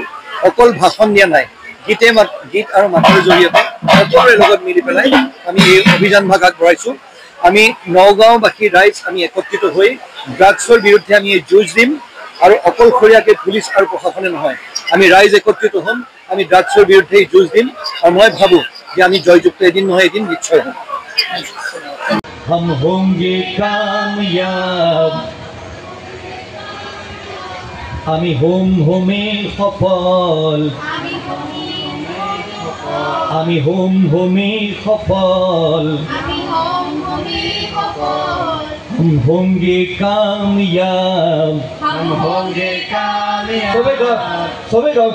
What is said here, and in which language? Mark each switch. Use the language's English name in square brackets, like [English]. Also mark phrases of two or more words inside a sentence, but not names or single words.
[Assamese] অকল ভাষণ দিয়া নাই, গীত আৰু মাতৰ জৰিয়তে সকলোৰে লগত মিলি পেলাই আমি এই অভিযান ভাগ আগবঢ়াইছোঁ। আমি নগাঁওবাসী ৰাইজ আমি একত্ৰিত হৈ ড্ৰাগছৰ বিৰুদ্ধে আমি এই যুঁজ দিম আৰু অকলশৰীয়াকৈ পুলিচ আৰু প্ৰশাসনে নহয়, আমি ৰাইজ একত্ৰিত হ'ম, আমি ড্ৰাগছৰ বিৰুদ্ধে এই যুঁজ দিম আৰু মই ভাবোঁ যে আমি জয়যুক্ত এদিন নহয় এদিন নিশ্চয় হ'ম। [Hindi] हम होंगे कामयाब, [Assamese] আমি হোম হোমে সফল, আমি হোম হোমে সফল, [Hindi] हम होंगे कामयाब, हम होंगे कामयाब।